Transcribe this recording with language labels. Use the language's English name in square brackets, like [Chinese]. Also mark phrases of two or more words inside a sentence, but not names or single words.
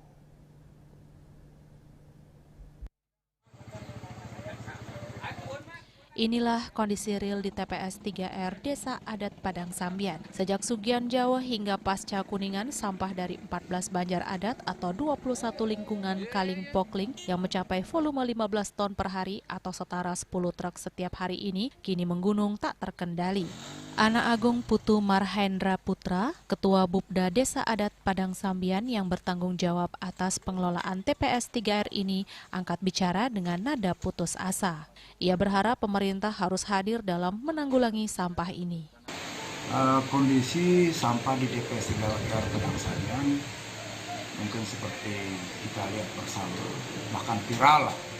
[Indonesian] Inilah kondisi real di TPS 3R Desa Adat Padang Sambian. Sejak Sugian Jawa hingga pasca Kuningan, sampah dari 14 banjar adat atau 21 lingkungan Kaling Pokling yang mencapai volume 15 ton per hari atau setara 10 truk setiap hari ini kini menggunung tak terkendali. Ana Agung Putu Marhendra Putra, Ketua Bupda Desa Adat Padang Sambian yang bertanggung jawab atas pengelolaan TPS 3R ini angkat bicara dengan nada putus asa. Ia berharap pemerintah harus hadir dalam menanggulangi sampah ini. Kondisi sampah di TPS 3R Padang Sambian mungkin seperti kita lihat bersama, bahkan viral lah,